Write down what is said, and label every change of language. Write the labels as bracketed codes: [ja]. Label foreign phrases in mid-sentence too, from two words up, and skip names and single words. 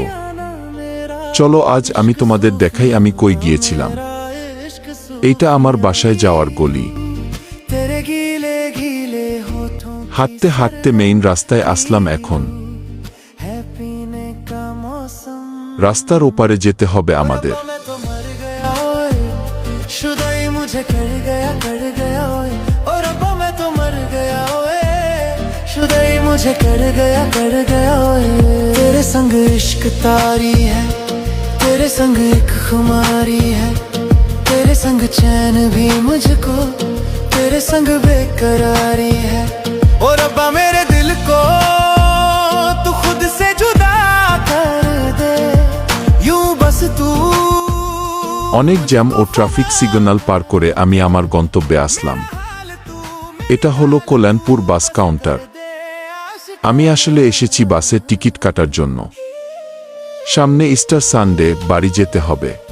[bn] চলো আজ আমি তোমাদের দেখাই আমি কই গিয়েছিলাম। এইটা আমার বাসায় যাওয়ার গলি। হাঁটতে হাঁটতে মেইন রাস্তায় আসলাম এখন। রাস্তার ওপারে যেতে হবে আমাদের। [hi] मुझे कर गया ओए तेरे संग इश्क तारी है, तेरे संग एक खुमारी है, तेरे संग चैन भी मुझको, तेरे संग बेकरारी है। और रब्बा मेरे दिल को तू खुद से जुदा कर दे, यूं बस तू। [bn] অনেক জ্যাম ও [en] traffic signal [bn] পার করে আমি আমার গন্তব্যে আসলাম। এটা হলো কল্যাণপুর [en] bus counter. [bn] আমি আসলে এসেছি বাসের টিকিট কাটার জন্য। সামনে ইস্টার সানডে, বাড়ি যেতে হবে।